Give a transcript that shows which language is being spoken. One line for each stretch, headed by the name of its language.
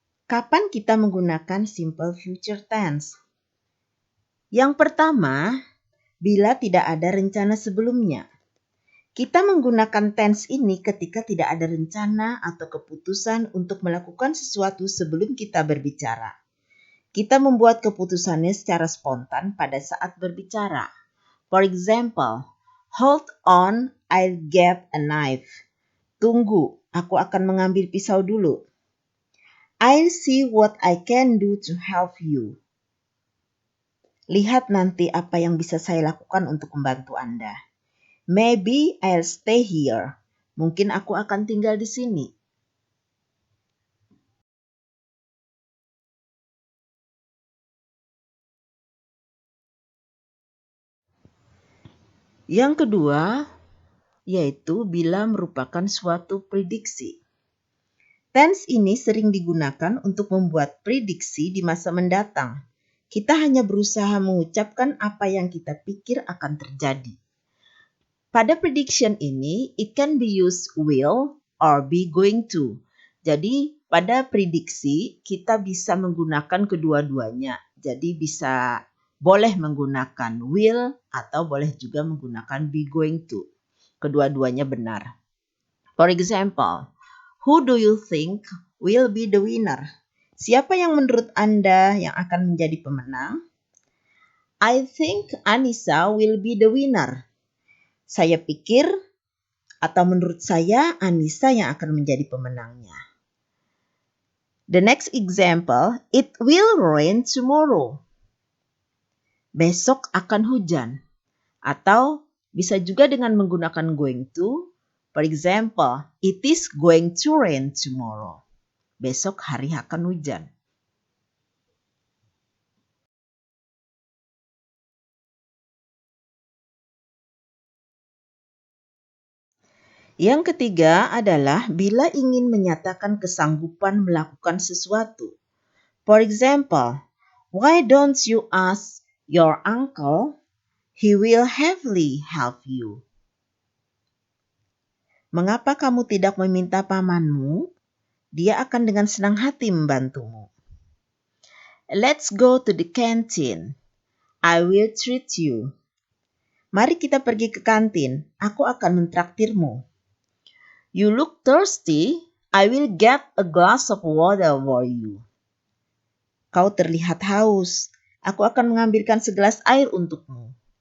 Indonesian: Kapan kita menggunakan simple future tense? Yang pertama, bila tidak ada rencana sebelumnya. Kita menggunakan tense ini ketika tidak ada rencana atau keputusan untuk melakukan sesuatu sebelum kita berbicara. Kita membuat keputusannya secara spontan pada saat berbicara.
English: For example, hold on, I'll get a knife.
Indonesian: Tunggu, aku akan mengambil pisau dulu.
English: I'll see what I can do to help you.
Indonesian: Lihat nanti apa yang bisa saya lakukan untuk membantu Anda.
English: Maybe I'll stay here.
Indonesian: Mungkin aku akan tinggal di sini. Yang kedua, yaitu bila merupakan suatu prediksi. Tense ini sering digunakan untuk membuat prediksi di masa mendatang. Kita hanya berusaha mengucapkan apa yang kita pikir akan terjadi. Pada
English: prediction
Indonesian: ini,
English: it can be used will or be going to.
Indonesian: Jadi, pada prediksi, kita bisa menggunakan kedua-duanya. Jadi, boleh menggunakan will atau boleh juga menggunakan be going to. Kedua-duanya benar.
English: For example, who do you think will be the winner?
Indonesian: Siapa yang menurut Anda yang akan menjadi pemenang?
English: I think Anissa will be the winner.
Indonesian: Saya pikir atau menurut saya Anissa yang akan menjadi pemenangnya.
English: The next example, it will rain tomorrow.
Indonesian: Besok akan hujan. Atau bisa juga dengan menggunakan going to.
English: For example, it is going to rain tomorrow.
Indonesian: Besok hari akan hujan. Yang ketiga adalah bila ingin menyatakan kesanggupan melakukan sesuatu.
English: For example, why don't you ask your uncle? He will happily help you.
Indonesian: Mengapa kamu tidak meminta pamanmu? Dia akan dengan senang hati membantumu.
English: Let's go to the canteen. I will treat you.
Indonesian: Mari kita pergi ke kantin. Aku akan mentraktirmu.
English: You look thirsty. I will get a glass of water for you.
Indonesian: Kau terlihat haus. Aku akan mengambilkan segelas air untukmu.